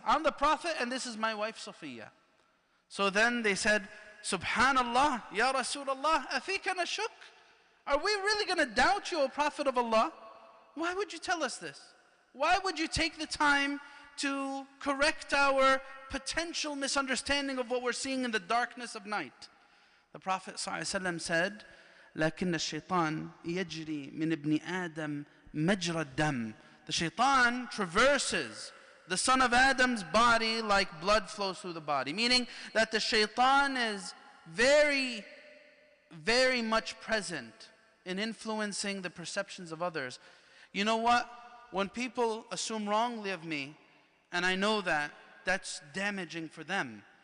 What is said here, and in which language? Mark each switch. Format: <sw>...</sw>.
<en>I'm the Prophet and this is my wife Safiya. So then they said,</en> <ar>Subhanallah, Ya Rasulullah, afika nashuk?</ar> <en>Are we really going to doubt you, O Prophet of Allah? Why would you tell us this? Why would you take the time to correct our potential misunderstanding of what we're seeing in the darkness of night? The Prophet ﷺ said,</en> <ar>لكن الشيطان يجري من ابن آدم مجرى الدم.</ar> <en>The shaitan traverses the son of Adam's body like blood flows through the body. Meaning that the shaitan is very, very much present in influencing the perceptions of others. You know what? When people assume wrongly of me, and I know that, that's damaging for them.</en>